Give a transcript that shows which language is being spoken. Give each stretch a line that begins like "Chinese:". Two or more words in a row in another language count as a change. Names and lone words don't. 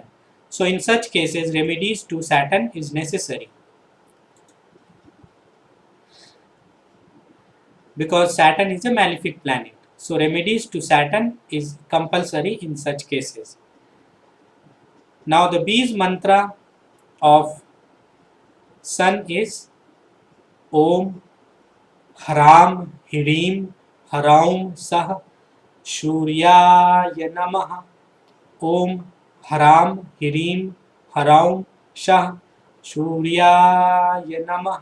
English: So in such cases, remedies to Saturn is necessary, because Saturn is a malefic planet. So remedies to Saturn is compulsory in such cases. Now the Bij mantra of Sun is
Sanskrit: ॐ ह्रां ह्रीं ह्रौं सः सूर्याय नमः. ॐ ह्रां ह्रीं ह्रौं सः सूर्याय नमः.